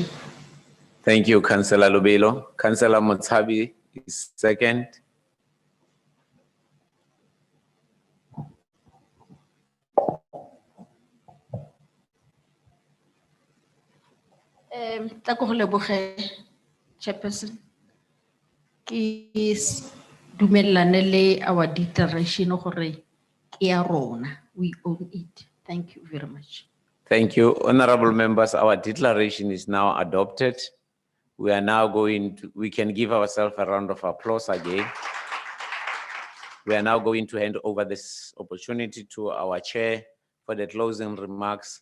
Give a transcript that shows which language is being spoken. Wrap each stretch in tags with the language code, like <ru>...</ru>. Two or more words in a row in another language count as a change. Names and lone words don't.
<en>Thank you, Councillor Lobelo. Councillor Motsabi is second.</en> <tn>Chairperson, ki dumellane le</tn> <en>our declaration</en> <tn>gore ke ya rona,</tn> <en>we own it. Thank you very much. Thank you, honorable members. Our declaration is now adopted. We are now we can give ourselves a round of applause again. We are now going to hand over this opportunity to our chair for the closing remarks.</en>